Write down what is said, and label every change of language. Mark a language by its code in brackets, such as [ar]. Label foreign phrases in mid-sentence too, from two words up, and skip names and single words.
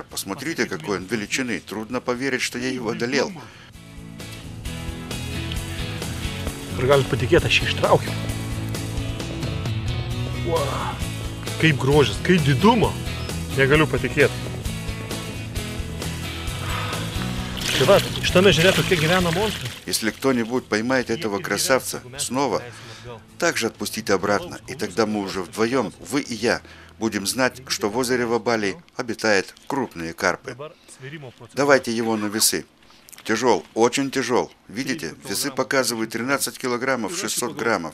[ru] Посмотрите, какой он величины. Трудно поверить, что я его одолел. [lt] Ar galit patikėti, aš jį ištraukiau. Kaip grožis, kaip didumo. Negaliu patikėti. Tai va, šitame ežere tokie gyvena monstrai. [ru] Если кто-нибудь поймает этого красавца снова, также отпустите обратно. И тогда мы уже вдвоем, вы и я, будем знать, что в озере Вабали обитают крупные карпы. Давайте его на весы. Тяжел, очень тяжел. Видите, весы показывают 13 килограммов 600 граммов.